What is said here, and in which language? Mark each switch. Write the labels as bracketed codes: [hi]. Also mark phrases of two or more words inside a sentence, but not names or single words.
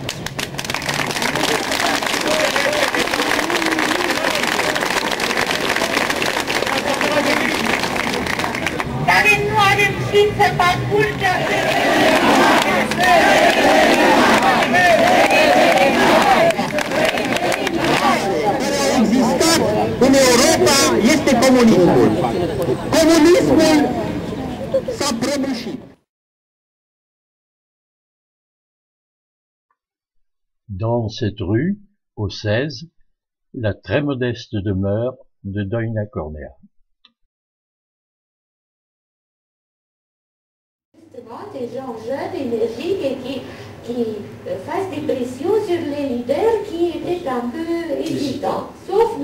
[ro] Care nu a reușit să parcurgă în Europa este comunismul. Comunismul s-a prăbușit. [fr] Dans cette rue, au 16, la très modeste demeure de Doina Cornea. Des gens jeunes, énergiques et qui fassent des pressions sur les leaders qui étaient un peu hésitants, sauf M.